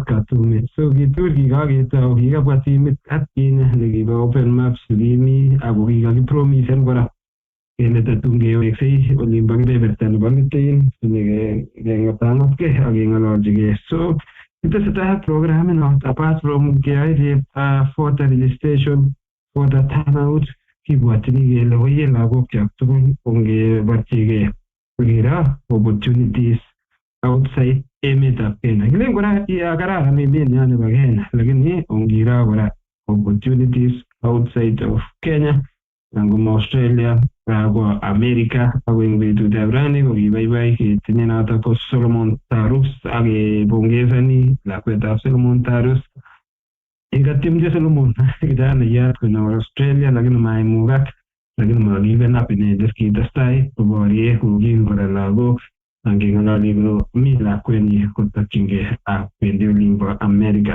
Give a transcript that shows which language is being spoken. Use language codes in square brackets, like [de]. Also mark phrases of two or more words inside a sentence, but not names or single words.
[kln] katumet so kitur kikaketou kikabwa timit atkinye nekibo [en] open maps [kln] kimi ako kikakipromisen kora kele tatun keweksei olimbo kebeberta nebo Litein keng'atangatkei ak keng'ololchigei so kitesetai ak programinot apart from keyoe [en] voter registration voter turnout [kln] kibwotini kele oye lagokchok tugul ongeborchigei kokero [en] opportunities outside [kln] emetab Kenya. Kilen kora kararan emenyo nebo Kenya lakini ongiro kora [en] opportunities outside of Kenya [kln] nangom Australia ko America ako eng betutab rani ko kibaibai ketinye notok ko Solomon Tarus ak kepongezani lakwetab Solomon Tarus ikatimche Solomon kijanayat konyor Australia lakini maimukak lakini makiben up inendet kitestai koborye kokin kora lagok angeng'ololi ko mi lakwenyi kotokyingei kwendi olimbo America.